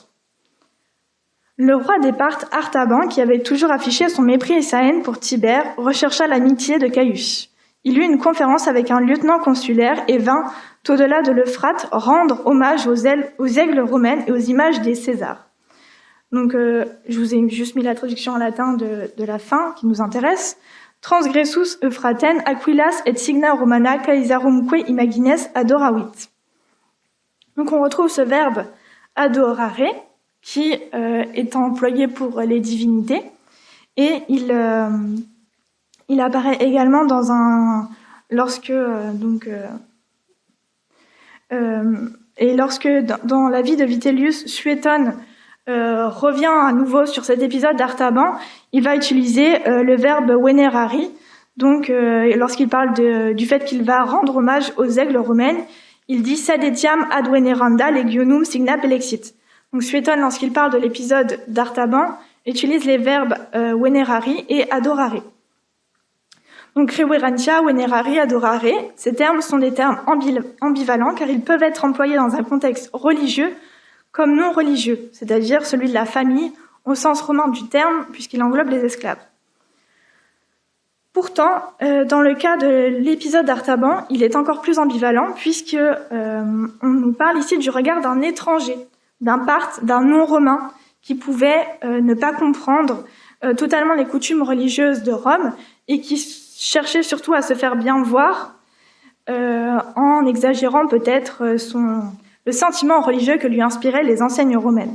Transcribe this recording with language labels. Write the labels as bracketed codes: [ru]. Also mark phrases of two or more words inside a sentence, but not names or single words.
[fr] Le roi des Parthes, Artaban, qui avait toujours affiché son mépris et sa haine pour Tibère, rechercha l'amitié de Caius. Il eut une conférence avec un lieutenant consulaire et vint, au-delà de l'Euphrate, rendre hommage aux aigles romaines et aux images des Césars. Donc, je vous ai juste mis la traduction en latin de la fin qui nous intéresse. [la] Transgressus Euphraten aquilas et signa romana caesarumque imagines adoravit. [fr] Donc, on retrouve ce verbe adorare qui est employé pour les divinités et il apparaît également dans lorsque dans la vie de Vitellius, Suétone revient à nouveau sur cet épisode d'Artaban, il va utiliser le verbe venerari. Donc, lorsqu'il parle du fait qu'il va rendre hommage aux aigles romaines, il dit [la] sed etiam ad veneranda legionum signa pelexit. [fr] Donc, Suétone, lorsqu'il parle de l'épisode d'Artaban, utilise les verbes venerari et adorare. [la] Donc, reverentia, venerari, adorare, [fr] ces termes sont des termes ambivalents car ils peuvent être employés dans un contexte religieux comme non religieux, c'est-à-dire celui de la famille au sens romain du terme, puisqu'il englobe les esclaves. Pourtant, dans le cas de l'épisode d'Artaban, il est encore plus ambivalent, puisque on nous parle ici du regard d'un étranger, d'un Parthe, d'un non-romain, qui pouvait ne pas comprendre totalement les coutumes religieuses de Rome et qui cherchait surtout à se faire bien voir en exagérant peut-être le sentiment religieux que lui inspiraient les enseignes romaines.